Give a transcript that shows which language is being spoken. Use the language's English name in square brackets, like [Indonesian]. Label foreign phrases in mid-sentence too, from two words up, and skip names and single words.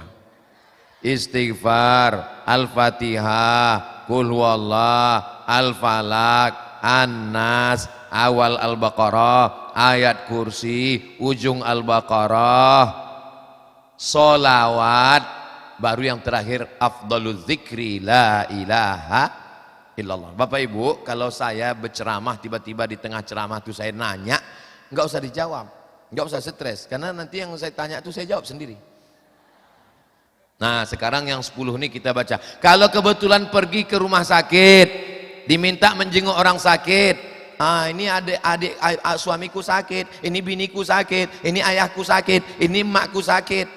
[Indonesian] Istighfar, Al-Fatihah, Qul huwallah, Al-Falaq, An-Nas, awal Al-Baqarah, ayat kursi, ujung Al-Baqarah, solawat, baru yang terakhir [Arabic] أفضل الذكر لا إله إلا الله. [Indonesian] Bapak Ibu, kalau saya berceramah tiba-tiba di tengah ceramah itu saya nanya, enggak usah dijawab, enggak usah stres, karena nanti yang saya tanya itu saya jawab sendiri. Nah, sekarang yang 10 ini kita baca. Kalau kebetulan pergi ke rumah sakit, diminta menjenguk orang sakit, ini adik suamiku sakit, ini biniku sakit, ini ayahku sakit, ini emakku sakit.